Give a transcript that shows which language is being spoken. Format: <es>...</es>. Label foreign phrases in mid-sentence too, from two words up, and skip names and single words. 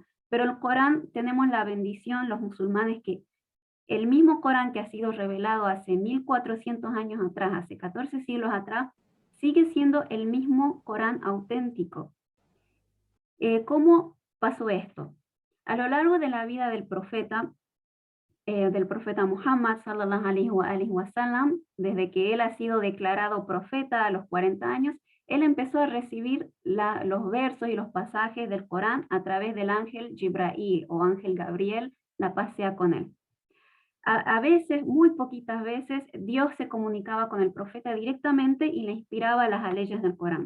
<es>Pero el Corán, tenemos la bendición, los musulmanes, que el mismo Corán que ha sido revelado hace 1400 años atrás, hace 14 siglos atrás, sigue siendo el mismo Corán auténtico. ¿Cómo pasó esto? A lo largo de la vida del profeta Muhammad</es> <ar>صلى الله عليه وسلم,</ar> <es>desde que él ha sido declarado profeta a los 40 años, él empezó a recibir los versos y los pasajes del Corán a través del ángel Jibrail o ángel Gabriel, la paz sea con él. A veces, muy poquitas veces, Dios se comunicaba con el profeta directamente y le inspiraba las leyes del Corán.</es>